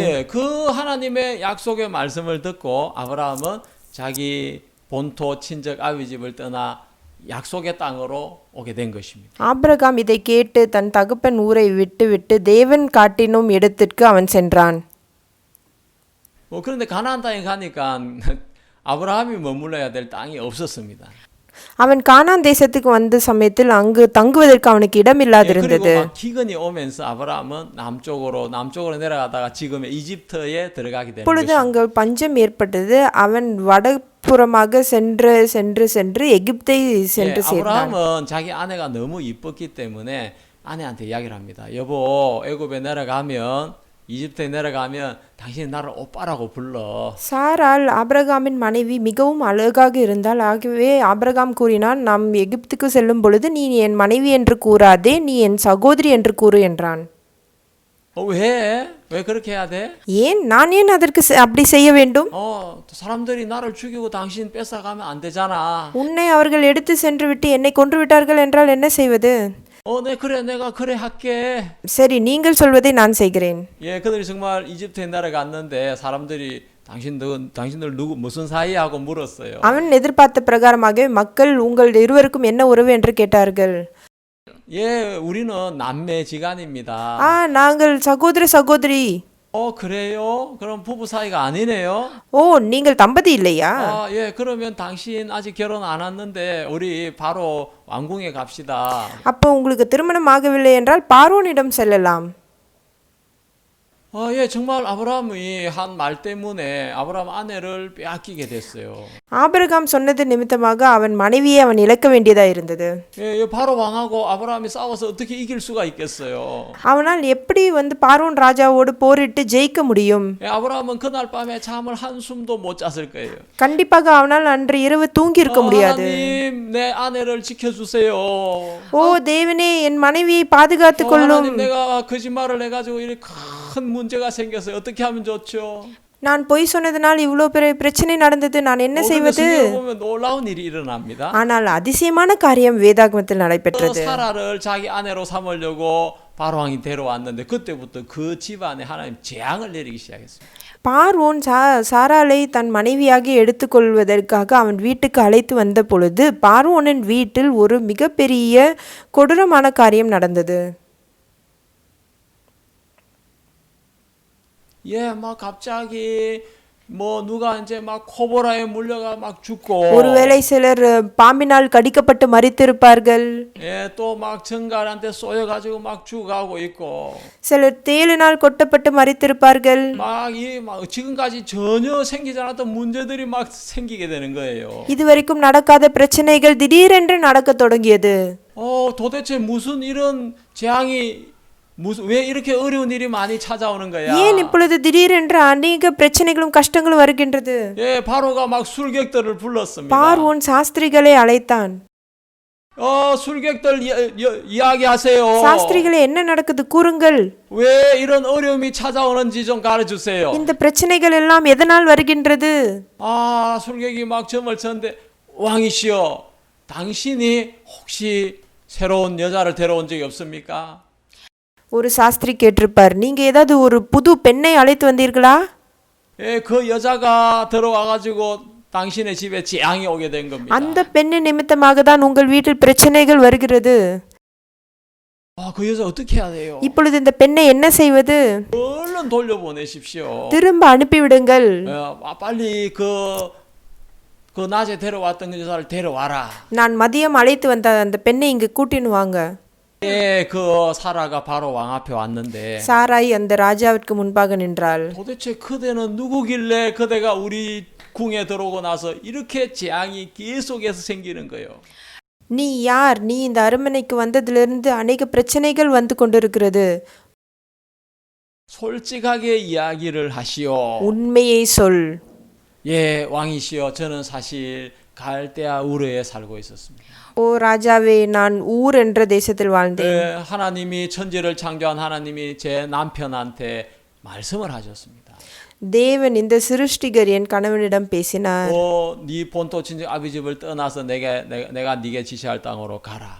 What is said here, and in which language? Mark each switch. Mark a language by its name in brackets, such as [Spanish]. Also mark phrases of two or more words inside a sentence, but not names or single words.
[Korean] 예, 그 하나님의 약속의 말씀을 듣고 아브라함은 자기 본토 친척 아비 집을 떠나 약속의 땅으로 오게 된 것입니다. [Tamil] ஆபிரகாம் இதை கேட்டு தன் தகப்பன் ஊரை விட்டு தேவன் காட்டினும் இடத்திற்கு அவன் சென்றான். [Korean] 그런데 가나안 땅에 가니까 아브라함이 머물러야 될 땅이 없었습니다. [Tamil] அவன் கானான் தேசத்துக்கு வந்த சமயத்தில் அங்கு தங்குவதற்கு அவனுக்கு இடம் இல்லாதிருந்தது. [Korean] 그리고 막 기근이 오면서 아브라함은 남쪽으로 내려가다가 지금의 이집트에 들어가게 되는 [Tamil] இப்பொழுது [Korean] 것입니다. [Tamil] அங்கு பஞ்சம் ஏற்பட்டது. அவன் வடபுறமாக சென்று எகிப்தை சென்று சேர்ந்தான். [Korean] 아브라함은 자기 아내가 너무 이뻤기 때문에 아내한테 이야기를 합니다. 여보, 애굽에 내려가면 이집트에 내려가면 당신이 나를 오빠라고 불러. [Tamil] சாராள் ஆபிரகாமின் மனைவி மிகவும் அழகாக இருந்தாள். ஆகவே ஆபிரகாம் கூறினான், நாம் எகிப்துக்கு செல்லும் பொழுது நீ என் மனைவி என்று கூறாதே, நீ என் சகோதரி என்று கூறு என்றான். [Korean] 왜 그렇게 해야 돼? [Tamil] நான் ஏன் அதற்கு அப்படி செய்ய வேண்டும்? [Korean] 사람들이 나를 죽이고 당신 뺏어가면 안 되잖아. [Tamil] உன்னை அவர்கள் எடுத்து சென்று விட்டு என்னை கொன்று விட்டார்கள் என்றால் என்ன செய்வது? [Korean] 네, 그래, 내가 그래 할게. [Tamil] சரி நீங்கள் சொல்வதை நான் செய்கிறேன். [Korean] 예, 그들이 정말 이집트 옛날에 갔는데 사람들이 당신들 누구 무슨 사이 하고 물었어요. [Tamil] அவன் எதிர்பார்த்த பிரகாரமாக மக்கள் உங்கள் இருவருக்கும் என்ன உறவு என்று கேட்டார்கள். [Korean] 예, 우리는 남매지간입니다. [Tamil] நாங்கள் சகோதர சகோதரி. [Korean] 그래요? 그럼 부부 사이가 아니네요. [Tamil] நீங்கள் தம்பதி இல்லையா? [Korean] 예, 그러면 당신 아직 결혼 안 했는데 우리 바로 왕궁에 갑시다. [Tamil] அப்போ உங்களுக்கு திருமணம் ஆகவில்லை என்றால் பார்வோனிடம் செல்லலாம். [Korean] 예, 정말 아브라함이 한 말 때문에 아브라함 아내를 빼앗기게 됐어요. [Tamil] ஆபிரகாம் சொன்னது நிமித்தமாக அவன் மனைவியை அவன் இழக்க வேண்டியதா இருந்தது. [Korean] 예, 바로 왕하고 아브라함이 싸워서 어떻게 이길 수가 있겠어요? [Tamil] அவனால் எப்படி பார்வோன் ராஜாவோடு போரிட்டு ஜெயிக்க முடியும்? [Korean] 예, 아브라함은 그날 밤에 잠을 한숨도 못 잤을 거예요. [Tamil] கண்டிப்பாக அவனால் அன்று இரவு தூங்கி இருக்க முடியாது. [Korean] 하나님, 내 아내를 지켜주세요. [Tamil] தேவனே என் மனைவியை பாதுகாத்துக் கொள்ளும். [Korean] 하나님, 내가 거짓말을 해가지고 이렇게 큰 문제가 생겼어요. 어떻게 하면 좋죠? [Tamil] நான் பொய் சொன்னதனால் இவ்வளவு பெரிய பிரச்சனை நடந்தது, நான் என்ன செய்வது? [Korean] 보면 놀라운 일이 일어납니다. [Tamil] ஆனால் அதிசயமான காரியம் வேதாகமத்தில் நடைபெற்றது. [Korean] 사라를 자기 아내로 삼으려고 바로왕이 데려왔는데 그때부터 그 집안에 하나님 재앙을 내리기 시작했습니다. [Tamil] பார்வோன் சாராளை தன் மனைவியாக எடுத்துக்கொள்வதற்காக அவன் வீட்டுக்கு அழைத்து வந்த பொழுது பார்வோனின் வீட்டில் ஒரு மிகப்பெரிய கொடூரமான காரியம் நடந்தது. [Korean] 예, 막 갑자기 뭐 누가 이제 막 코보라에 물려가 막 죽고. [Tamil] ஒருவேளை சிலர் பாம்பினால் கடிக்கப்பட்டு மரித்திருப்பார்கள். [Korean] 예, 또 막 정갈한테 쏘여가지고 막 죽어가고 있고. [Tamil] சிலர் தேளினால் கொட்டப்பட்டு மரித்திருப்பார்கள். [Korean] 막 지금까지 전혀 생기지 않았던 문제들이 막 생기게 되는 거예요. [Tamil] இதுவரைக்கும் நடக்காத பிரச்சனைகள் திடீரென்று நடக்கத் தொடங்கியது. [Korean] 도대체 무슨 이런 재앙이 왜 이렇게 어려운 일이 많이 찾아오는 거야? [Tamil] ஏன் இப்பொழுது திடீரென்று அநேக பிரச்சனைகளும் கஷ்டங்களும் வருகின்றது? [Korean] 예, 바로가 막 술객들을 불렀습니다. [Tamil] பார்வோன் சாஸ்திரிகளை அழைத்தான். [Korean] 술객들 이야기하세요. [Tamil] சாஸ்திரிகளே, என்ன நடக்குது கூறுங்கள். [Korean] 왜 이런 어려움이 찾아오는지 좀 가르쳐주세요. [Tamil] இந்த பிரச்சனைகள் எல்லாம் எதனால் வருகின்றது? [Korean] 술객이 막 점을 쳤는데 왕이시여, 당신이 혹시 새로운 여자를 데려온 적이 없습니까? [Tamil] ஒரு சாஸ்திரி கேட்டிருப்பார், நீங்க ஏதாவது ஒரு புது பெண்ணை அழைத்து வந்தீர்களா? [Korean] 예, 그 여자가 들어와가지고 당신의 집에 재앙이 오게 된 겁니다. [Tamil] அந்த பெண்ணின் நிமித்தமாக தான் உங்கள் வீட்டில் பிரச்சனைகள் வருகிறது. [Korean] 그 여자 어떻게 해야 돼요? [Tamil] இப்பொழுது இந்த பெண்ணை என்ன செய்வது? [Korean] 얼른 돌려보내십시오. [Tamil] திரும்ப அனுப்பிவிடுங்கள். [Korean] 빨리 그 낮에 데려왔던 그 여자를 데려와라. [Tamil] நான் மதியம் அழைத்து வந்த அந்த பெண்ணை இங்கு கூட்டின்னு வாங்க. [Korean] 예, 그 사라가 바로 왕 앞에 왔는데 [Tamil] சாராய் அந்த ராஜாவிற்கு முன்பாக நின்றாள். [Korean] 도대체 그대는 누구길래 그대가 우리 궁에 들어오고 나서 이렇게 재앙이 계속해서 생기는 거예요. [Tamil] நீ யார்? நீ இந்த அரண்மனைக்கு வந்ததிலிருந்து அநேக பிரச்சனைகள் வந்து கொண்டிருக்கிறது. [Korean] 솔직하게 이야기를 하시오. [Tamil] உண்மையை சொல். [Korean] 예, 왕이시여, 저는 사실 갈대아 우르에 살고 있었습니다. [Tamil] ராஜாவே, நான் ஊர் என்ற தேசத்தில் வாழ்ந்தேன். [Korean] 예, 하나님이 천지를 창조한 하나님이 제 남편한테 말씀을 하셨습니다. [Tamil] தேவன் இந்த சிருஷ்டிகர் என் கணவனிடம் பேசினார். [Korean] 네 본토 친정 아비 집을 떠나서 내가 네게 지시할 땅으로 가라.